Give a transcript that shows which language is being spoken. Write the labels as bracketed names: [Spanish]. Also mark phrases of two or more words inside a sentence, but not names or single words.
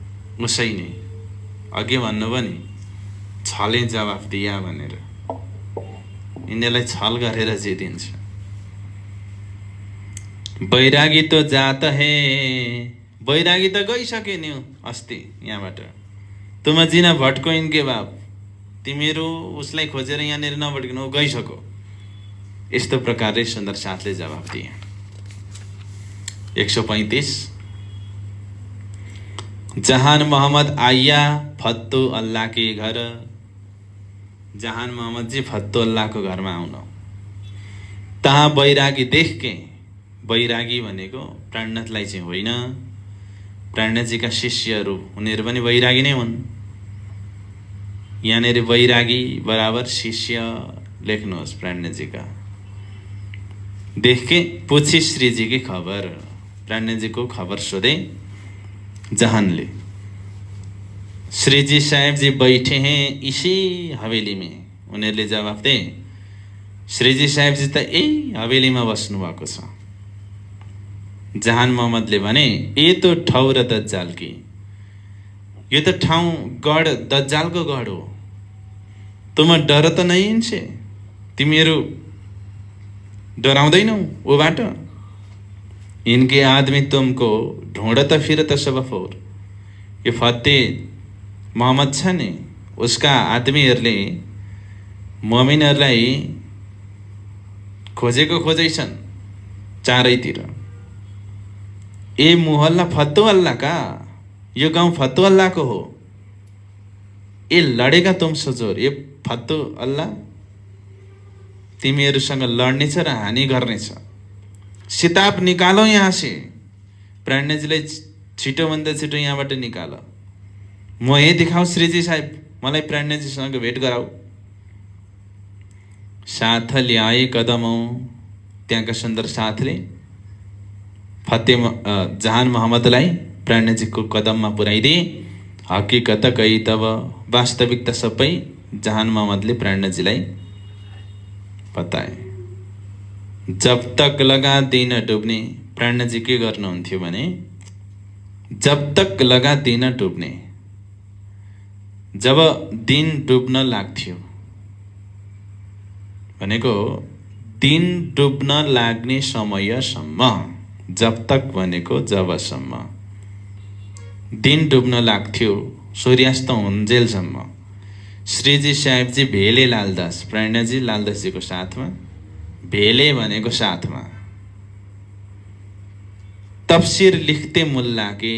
[Nepali] उसै नै अघि भन्नुभयो नि छले जवाफ दिया भनेर, यिनीहरूलाई छल गरेर जितिन्छ। बैरागी त जात हे, बैरागी त गइसके नि अस्ति यहाँबाट। [Hindi] तुम जिन भट्को इनके बाप, [Nepali] तिमीहरू उसलाई खोजेर यहाँनिर नभट्किनु, गइसक्यो। यस्तो प्रकारले सुन्दर साथले जवाफ दिए। [Hindi] 135 जहान मोहम्मद आइया फत्तु अल्लाह के घर। [Nepali] जहान मोहम्मद जी फत्तु अल्लाह को घरमा आउन, [Hindi] तहाँ बैरागी देख के, [Nepali] बैरागी भनेको प्राणनाथलाई चाहिँ होइन, प्राणनाथजीका शिष्यहरू उनीहरू पनि बैरागी नै हुन्। यहाँनिर बैरागी बराबर शिष्य लेख्नुहोस् प्राणनाथजीका। [Hindi] देख के पूछी श्री जी की खबर, [Nepali] प्राणनाथजी को खबर सोधे जहानले। [Hindi] श्री जी साहेब जी बैठे हैं इसी हवेली में। [Nepali] उनीहरूले जवाफ दे, श्री जी साहेब जी त यही हवेलीमा बस्नु भएको छ। जहान मोहम्मदले भने, [Hindi] ये तो ठाउँ र दज्जाल की, [Nepali] यो त ठाउँ गढ दज्जालको गढ हो। [Hindi] तुम डर त नै इनसे, [Nepali] तिमीहरू डराउँदैनौ ऊबाट। [Hindi] इनके आदमी तुमको ढूंढत फिरत सब फोर। [Nepali] यो फत्ते मोहम्मद छ नि, उसका आदमीहरूले मोमिनहरूलाई खोजेको खोजैछन् चारैतिर। [Hindi] ए मोहल्ला फत्तु अल्लाह का, [Nepali] यो गाउँ फत्तु अल्लाह को हो। [Hindi] ए लडेगा तुमसे जोर, [Nepali] ये फत्तु अल्लाह तिमीहरूसँग लड्नेछ र हानि गर्नेछ। [Hindi] सिताब निकालो यहाँ से, [Nepali] प्राणनाथजीलाई छिटोभन्दा छिटो यहाँबाट निकाल। म यही दिखाऊ श्रीजी साहेब, मलाई प्राणनाथजीसँग भेट गराऊ। साथ ल्याए कदमौँ, त्यहाँका सुन्दर साथले फत्ते जहान मोहम्मदलाई प्राणनाथजीको कदममा पुर्याइदिए। [Hindi] हकीकत कही तब, [Nepali] वास्तविकता सबै जहान मोहम्मदले प्राणनाथजीलाई बताए। [Hindi] जब तक लगा दिन डुब्ने, [Nepali] प्राणनाथजी के गर्नुहुन्थ्यो भने, [Hindi] जब तक लगा दिन डुब्ने, [Nepali] जब दिन डुब्न लाग्थ्यो भनेको दिन डुब्न लाग्ने समयसम्म, [Hindi] जब तक [Nepali] भनेको जबसम्म दिन डुब्न लाग्थ्यो सूर्यास्त हुन्जेलसम्म, श्रीजी साहेबजी भेले लालदास, प्राणनाथजी लालदासजीको साथमा, भेले भनेको साथमा तफसिर लेख्थे मुल्लाके।